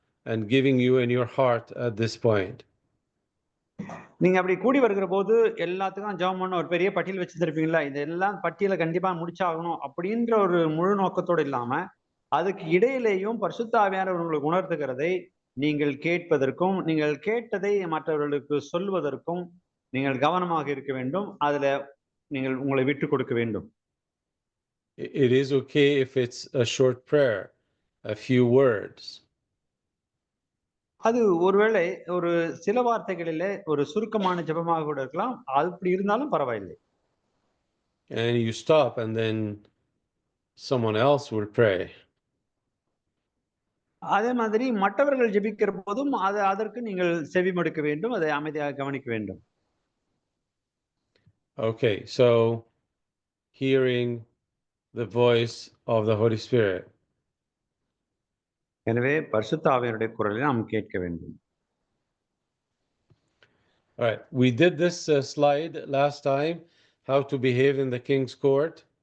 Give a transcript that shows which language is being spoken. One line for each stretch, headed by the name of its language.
English: and giving you in your heart at this point.
Tamil: நீங்க அப்படி கூடி வருகிற போது எல்லாத்துக்கும் ஜெபம் பண்ண ஒரு பெரிய பட்டியல் வச்சிருப்பீங்களா, இதெல்லாம் பட்டியலை கண்டிப்பா முடிச்சாகணும் அப்படின்ற ஒரு முழு நோக்கத்தோடு இல்லாம, அதுக்கு இடையிலேயும் பரிசுத்த ஆவியானவர் உங்களுக்கு உணர்த்துகிறதை நீங்கள் கேட்பதற்கும், நீங்கள் கேட்டதை மற்றவர்களுக்கு சொல்வதற்கும் நீங்கள் கவனமாக இருக்க வேண்டும். அதுல நீங்கள் உங்களை விட்டு கொடுக்க வேண்டும்.
English: It is okay if it's a short prayer, a few words.
Tamil: அது ஒருவேளை ஒரு சில வார்த்தைகளிலே ஒரு சுருக்கமான ஜெபமாக கூட இருக்கலாம். அப்படி இருந்தாலும் பரவாயில்லை.
English: And you stop and then someone else will pray.
Tamil: அதே மாதிரி மற்றவர்கள் ஜெபிக்கிற போதும் அதற்கு நீங்கள் செவிமடுக்க வேண்டும், அதை அமைதியாக கவனிக்க வேண்டும்.
English: Okay, so hearing the voice of the Holy Spirit.
Tamil: எனவே பரிசுத்த ஆவியானுடைய குரலை நாம் கேட்க வேண்டும்.
English: All right, we did this slide last time, how to behave in the king's court.